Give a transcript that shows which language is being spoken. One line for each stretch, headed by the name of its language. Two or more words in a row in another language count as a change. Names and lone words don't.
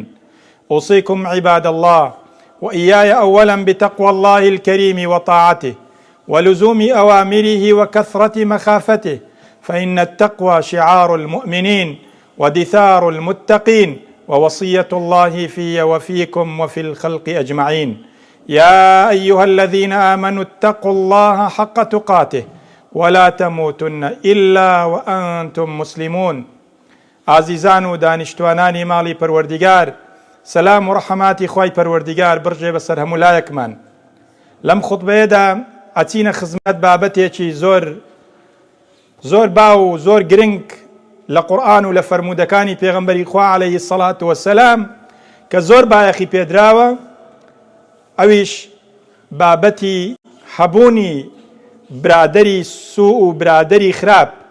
Arabic: أوصيكم عباد الله وإياي أولا بتقوى الله الكريم وطاعته ولزوم أوامره وكثرة مخافته، فإن التقوى شعار المؤمنين ودثار المتقين ووصية الله في وفيكم وفي الخلق أجمعين. يا أيها الذين آمنوا اتقوا الله حق تقاته ولا تموتن إلا وأنتم مسلمون.
Central Kurdish: عزیزان و دانشتوانانی ماڵی پەروەردیگار، سەلام و ڕەحەماتی خوای پەروەردیگار بڕژێ بەسەر هەموو لایەکمان. لەم خوتبەیەدا ئەچینە خزمەت بابەتێکی زۆر باو و زۆر گرنگ لە قورئان و لە فەرموودەکانی پێغەمبەری خوا
Arabic: عەلەیهی السەڵات وەسەلام
Central Kurdish: کە زۆر بایەخی پێدراوە، ئەویش بابەتی هەبوونی برادەری سوء و برادەری خراپ